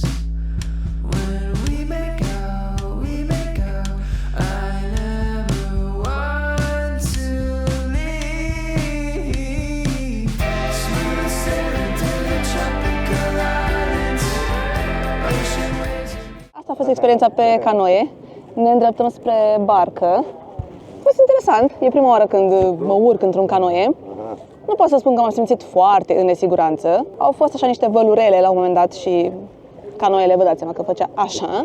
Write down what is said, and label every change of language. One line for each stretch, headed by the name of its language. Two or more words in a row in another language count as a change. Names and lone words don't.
English: When we make out, I never want to leave. Smooth sailing to the tropical islands. Ocean waves.
Romanian: Asta a fost experiența pe canoe. Ne îndreptăm spre barcă. A fost interesant. E prima oară când mă urc într-un canoe. Nu pot să spun că m-am simțit foarte în nesiguranță. Au fost așa niște vălurele la un moment dat și canoele, vă dați seama că făcea așa.